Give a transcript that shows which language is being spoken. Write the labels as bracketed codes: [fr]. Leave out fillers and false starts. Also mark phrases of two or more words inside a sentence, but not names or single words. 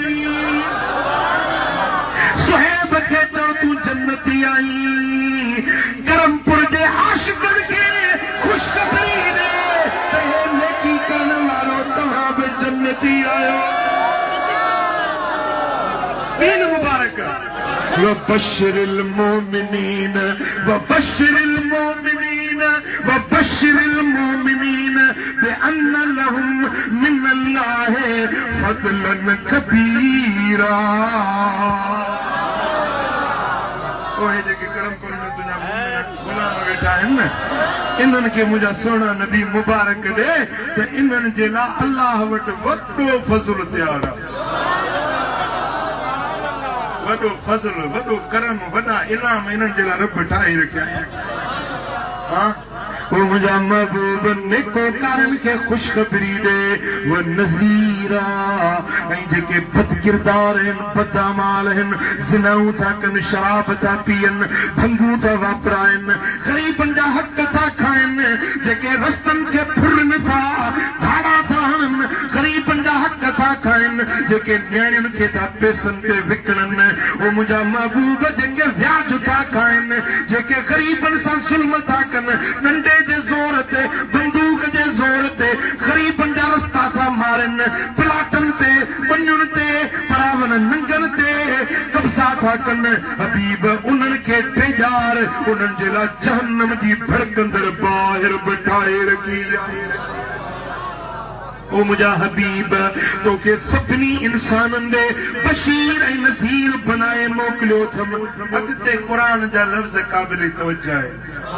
[sd] सुहेब खे चओ तूं जन्नती आई करमपुर जे आशिक़नि खे खुशखबरी ॾे त हे नेकी करण वारो तव्हां बि जन्नती आहियो ॾीन मुबारक [ar] وبشر المؤمنين وبشر المؤمنين وبشر المؤمنين بأن لهم من الله فضلا كبيرا [sd] ओहे जेके करमपुर में तुंहिंजा गुलाम वेठा आहिनि न इन्हनि खे मुंहिंजा सोना नबी मुबारक ॾे त इन्हनि जे लाइ अलाह वटि वॾो फज़ल तयारु आहे वॾो फज़ल वॾो करम वॾा इनाम इन्हनि जे लाइ रब ठाहे रखिया आहिनि हा वो मुझा महबूब नेको कारन के खुशखबरी दे वो नज़ीरा ऐं जेके बद किरदार हैं बदअमाल हैं ज़िनाऊं था कन शराब था पियन भंगू था वापरायन गरीबन जा हक था खायन जेके रस्तन के फुरन था धाड़ा था हन गरीबन जा हक था खायन जेके न्याणियुन के था पैसन ते विकणन वो मुझा महबूब जेके व्याज था खायन जेके गरीबन सां ज़ुल्म था कन नंढे जे ज़ोर ते बंदूक जे ज़ोर ते गरीबन जा रस्ता था मारन प्लाटन ते बन्युन ते परावन नंगन ते कब्ज़ा था कन हबीब उन्हनि खे टेजार उन्हनि जे लाइ जहन्नम जी भड़कंदड़ ॿाहिरि बिठाए रखी ओ मुझा हबीब तोखे सभिनी इंसाननि ॾे बशीर ऐं नज़ीर बनाए मोकिलियो अथम अॻिते क़ुरान जा लफ़्ज़ क़ाबिल तवज्जो आहे